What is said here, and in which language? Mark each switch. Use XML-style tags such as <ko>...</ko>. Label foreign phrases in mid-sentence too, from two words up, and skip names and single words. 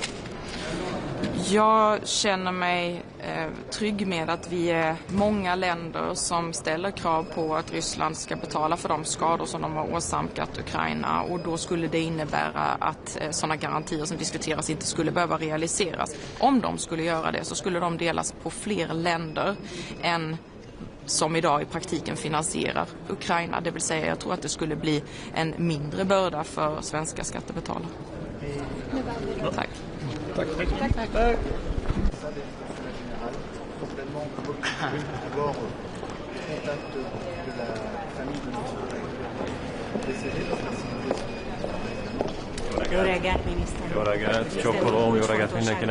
<sv>Jag känner mig trygg med att vi är många länder som ställer krav på att Ryssland ska betala för de skador som de har åsamkat Ukraina, och då skulle det innebära att sådana garantier som diskuteras inte skulle behöva realiseras. Om de skulle göra det så skulle de delas på fler länder än som idag i praktiken finansierar Ukraina. Det vill säga, jag tror att det skulle bli en mindre börda för svenska skattebetalare. Tack. Tack.</sv> <hu>Jó reggelt, miniszter! Jó reggelt, csokkolom, jó reggelt mindenkinek!</hu>